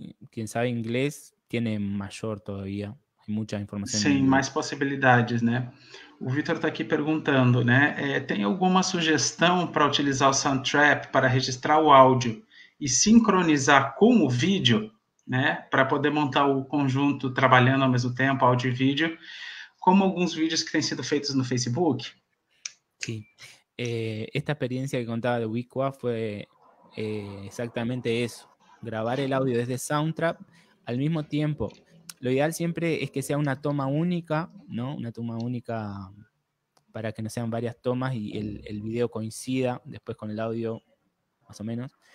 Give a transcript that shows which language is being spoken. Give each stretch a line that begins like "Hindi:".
Spanish: quien sabe inglés tiene mayor todavía. Hay mucha información.
Portuguese: Sim, mais possibilidades, né? O Vitor está aqui perguntando, né? Tem alguma sugestão para utilizar o Soundtrap para registrar o áudio e sincronizar com o vídeo, né? Para poder montar o conjunto trabalhando ao mesmo tempo, áudio e vídeo, como alguns vídeos que têm sido feitos no Facebook?
Spanish: Sí. Esta experiencia que contaba de Wikwa fue exactamente eso. Grabar el audio desde Soundtrap al mismo tiempo. Lo ideal siempre es que sea una toma única, ¿no? Una toma única para que no sean varias tomas y el video coincida después con el audio, más o menos.